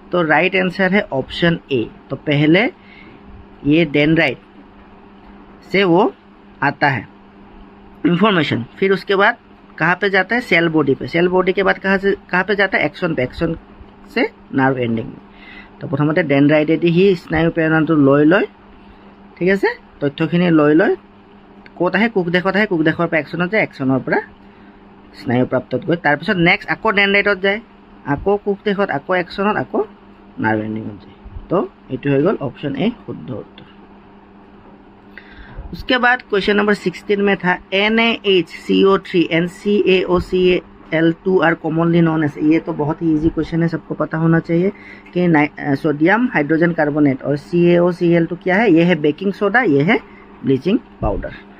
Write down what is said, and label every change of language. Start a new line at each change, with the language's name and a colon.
Hindi: तो right answer है option A. तो पहले ये डेंड्राइट से वो आता है इंफॉर्मेशन, फिर उसके बाद कहाँ पे जाता है, सेल बॉडी पे, सेल बॉडी के बाद कहाँ पे जाता है, एक्शन पे, एक्शन से नर्व एंडिंग में।
Assamese: तो प्रथमते डेंड्राइटेदी ही स्नायु प्रेरणाটো লৈ লয়। ঠিক আছে, তথ্যখিনি লৈ লয়, ক'ত আহে, কোষদেশত আহে, কোষদেশৰ পৰা একশ্যনত যায়, একশ্যনৰ পৰা স্নায়ু প্ৰাপ্তত গৈ তাৰপিছত নেক্সট আকৌ ডেন্ড্ৰাইটত যায়, আকৌ কোষদেশত, আকৌ একশ্যনত, আকৌ নাৰ্ভ এণ্ডিঙত যায়। তো এইটো হৈ গ'ল অপশ্যন ए শুদ্ধ उत्तर।
Hindi: उसके बाद क्वेश्चन नंबर 16 में था
English: NaHCO3 and CaOCl2 are commonly known as.
Hindi: ये तो बहुत ही इजी क्वेश्चन है, सबको पता होना चाहिए कि सोडियम हाइड्रोजन कार्बोनेट और CaOCl2 क्या है, ये है बेकिंग सोडा, ये है ब्लीचिंग पाउडर।